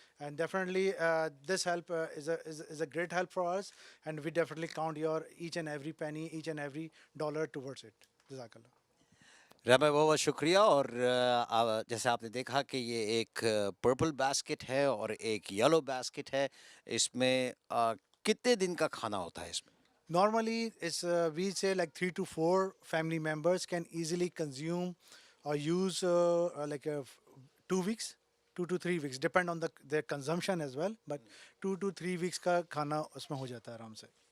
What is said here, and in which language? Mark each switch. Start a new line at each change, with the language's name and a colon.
English: And definitely this help is a great help for us and we definitely count your each and every penny, each and every dollar towards it. جزاک اللہ.
Urdu: ریحان بھائی بہت بہت شکریہ. اور جیسے آپ نے دیکھا کہ یہ ایک پرپل باسکٹ ہے اور ایک یلو باسکٹ ہے. اس میں کتنے دن کا کھانا ہوتا ہے اس میں؟
English: Normally, it's we say like 3 to 4 family members can easily consume or use like 2 weeks, 2 to 3 weeks, depend on their consumption as well. But 2 to 3 weeks
Urdu: کا کھانا اس میں ہو جاتا ہے آرام سے.